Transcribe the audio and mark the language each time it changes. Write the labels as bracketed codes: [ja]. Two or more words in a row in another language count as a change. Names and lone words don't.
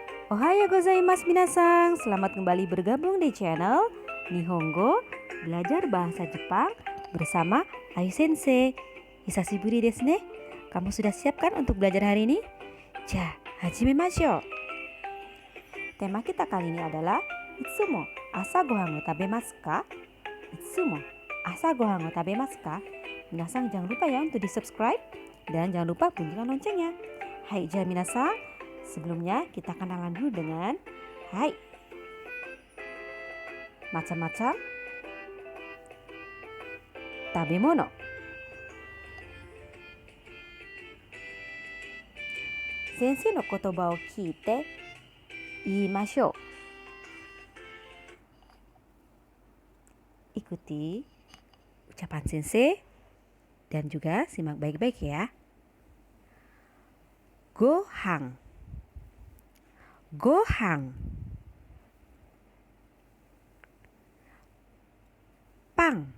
[ja] おはようございます皆さん, [id] selamat kembali bergabung di channel Nihongo Belajar Bahasa Jepang bersama Ayu Sensei. [ja] 久しぶりですね. [id] Kamu sudah siap kan untuk belajar hari ini? [ja] じゃ、始めましょう. [id] Tema kita kali ini adalah [ja] いつも朝ご飯を食べますか? いつも朝ご飯を食べますか? [id] Minasan jangan lupa ya untuk di-subscribe dan jangan lupa bunyikan loncengnya. [ja] はい、じゃ皆さん. [id] Sebelumnya kita kenalan dulu dengan hai. Macam-macam tabemono. [ja] 先生の言葉を聞いて言いましょう. [id] Ikuti ucapan sensei dan juga simak baik-baik ya. [ja] ご飯。ご飯. パン.